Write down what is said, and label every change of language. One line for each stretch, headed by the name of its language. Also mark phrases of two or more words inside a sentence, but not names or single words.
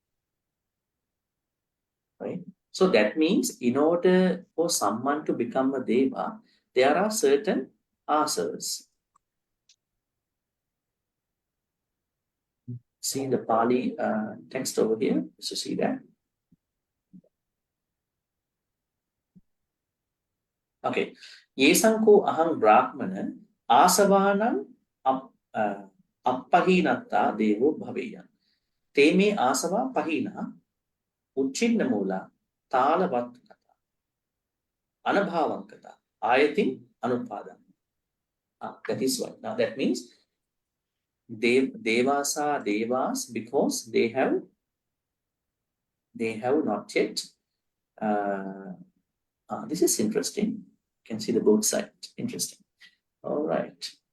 English: Right? So that means in order for someone to become a deva, there are certain asavas. See the Pali text over here. So see that. Okay.
Pali: Yesanko ahang brahmana asavanam appahinatta devo bhaveya. Te me asava pahina uchinna mula talavat kata anabhavam kata ayatim anupadam.
English: That is what. Now that means devas are devas because they have not yet. This is interesting. You can see the both sides. Interesting. All right.